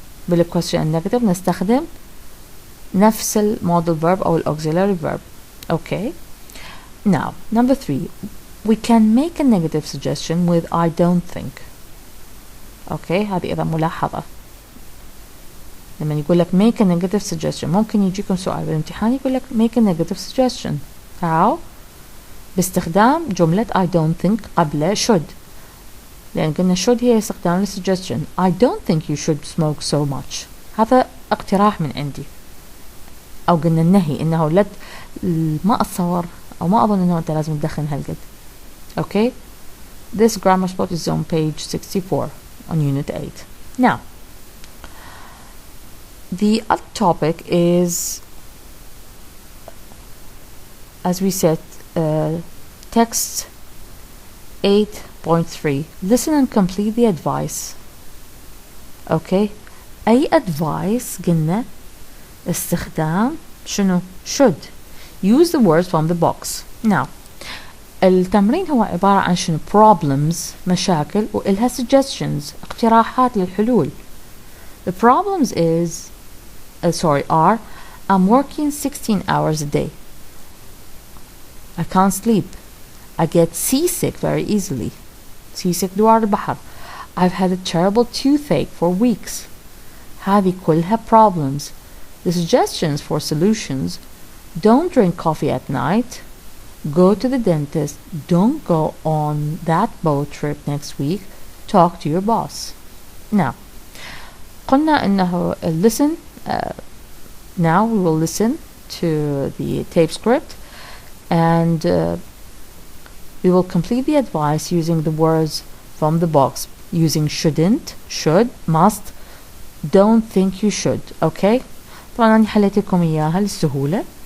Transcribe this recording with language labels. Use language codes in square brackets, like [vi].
[en] بالquestion and negative [ar] نستخدم نفس [en] المodal verb أو auxiliary verb. Okay. Now, number 3, we can make a negative suggestion with I don't think. [ar] Okay, هذه إذا ملاحظة. لما يقول لك [en] make a negative suggestion، [ar] ممكن يجيكم سؤال بالامتحان يقول لك make a negative suggestion. [en] How؟ [ar] باستخدام جملة [en] I don't think قبل should. [ar] لأن قلنا should هي استخدام suggestion. [en] I don't think you should smoke so much. [ar] هذا اقتراح من عندي. أو قلنا النهي إنه ما أتصور أو ما أظن إنه أنت لازم تدخن هالقد. [en] Okay. This grammar spot is on page 64 on unit 8. Now, the other topic is, as we said, text 8.3. Listen and complete the advice. Okay. [ar] أي advice قلنا استخدام شنو should. [en] use the words from the box. [ar] Now التمرين هو عبارة عن شنو [en] problems [ar] مشاكل وإلها suggestions اقتراحات للحلول. [en] The problems are I'm working 16 hours a day. I can't sleep. I get seasick very easily. [ar] Seasick دوار البحر. [en] I've had a terrible toothache for weeks. [ar] هذه كلها problems. [en] The suggestions for solutions: don't drink coffee at night. Go to the dentist. Don't go on that boat trip next week. Talk to your boss. Now [ar] قلنا إنه [en] listen. Now we will listen to the tape script and we will complete the advice using the words from the box, using shouldn't, should, must, don't think you should. Okay? [ar] طبعا أنا حليت لكم إياها للسهولة.